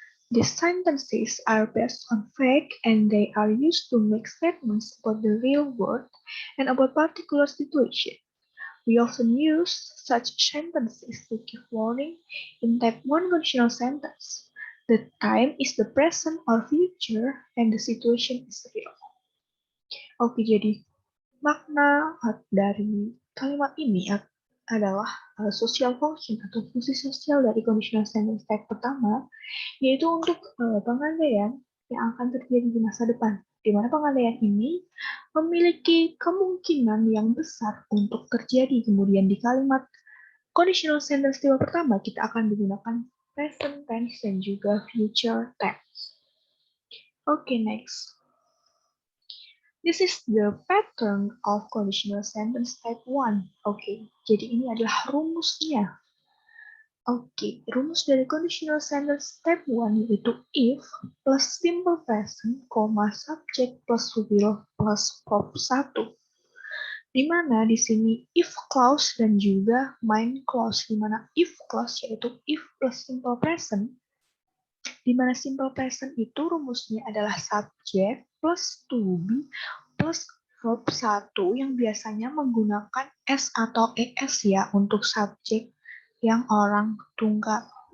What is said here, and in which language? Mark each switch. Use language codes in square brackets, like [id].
[en] These sentences are based on fact and they are used to make statements about the real world and about particular situation. We often use such sentences to give warning in type 1 conditional sentence. The time is the present or future and the situation is real. [id] Oke, jadi makna dari kalimat ini adalah social function atau fungsi sosial dari conditional sentence type pertama, yaitu untuk pengandaian yang akan terjadi di masa depan, di mana pengandaian ini memiliki kemungkinan yang besar untuk terjadi. Kemudian di kalimat conditional sentence tipe pertama, kita akan menggunakan present tense dan juga future tense. Oke, next. [en] This is the pattern of conditional sentence type 1. [id] Oke, jadi ini adalah rumusnya. Oke, rumus dari conditional sentence type 1 yaitu if plus simple present, subject plus will plus verb 1. Di mana di sini if clause dan juga main clause, di mana if clause yaitu if plus simple present, di mana simple present itu rumusnya adalah subject plus to be plus verb 1 yang biasanya menggunakan s atau es ya untuk subjek yang orang tunggal.